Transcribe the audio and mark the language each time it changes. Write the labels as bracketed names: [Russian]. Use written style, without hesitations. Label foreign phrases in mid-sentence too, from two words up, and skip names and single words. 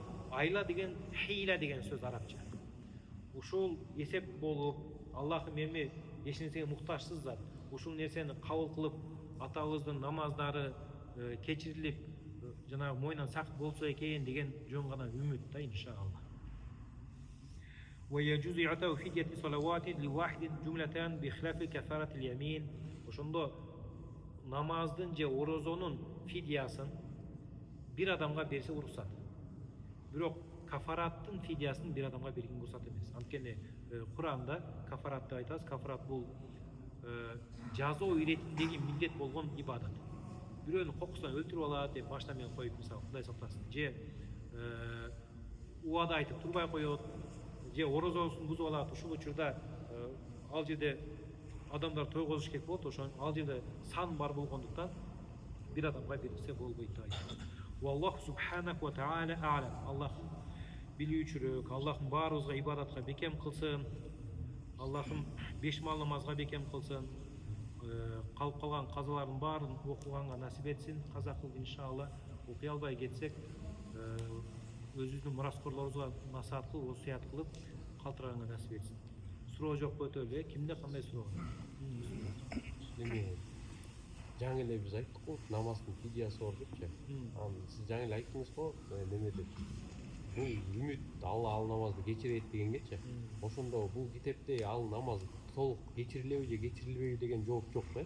[Kyrgyz] Айла деген хейла деген сөз арабча. Ушул эсеп болуп, Аллахым эми эч нерсеге муктажсыз зат. Ушул нерсени кабыл кылып, атабыздын намаздары кечирилип, жанагы мойнан сакыт болсо экен деген жөн гана үмүт да, иншалла. [Arabic] ويجوز إعطاء فدية صلوات لواحد جملة بخلاف كفارة اليمين. [Kyrgyz] Ошондо намаздын же орозонун фидиясын бир адамга берсе уруксат. Бирок кафараттын фидиясын бир адамга берген уруксат эмес. Анткени Куранда кафарат деп айтабыз. Кафарат бул жазоо иретиндеги милдет болгон ибадат. Бирөөнү кокусунан өлтүрүп алат деп башта менен коюп, мисалы, Кудай сактасын. Же убада айтып турбай коет, же орозосун бузуп алат. Ушул учурда ал жерде адамдар тойгозуш керек болот. Ошон ал жерде сан бар болгондуктан бир адамга берилсе болбойт деп айтат. [Arabic] والله سبحانه وتعالى أعلم. [Kyrgyz] Аллахым билүүчүрөөк, Аллахым баарыбызга ибадатка бекем кылсын. Аллахым беш мал намазга бекем кылсын. калып калган казалардын баарын окуганга насип этсин. Казак кылып иншалла. Окуй албай кетсек, өзүбүздүн мураскорлорубузга насаат кылып, осуят кылып калтыраганга насип этсин. Суроо жокпу өтөлү, кимде кандай суроо бар? Неме жаңы эле биз айттык го, намаздын фидиясы бар депчи. Анан сиз жаңы эле айттыңыз го, неме деп. Бул үмүт Алла ал намазды кечирет дегенгечи. Ошондо бул китепте ал намаз толук кечирилеби же кечирилбейби деген жооп жок да?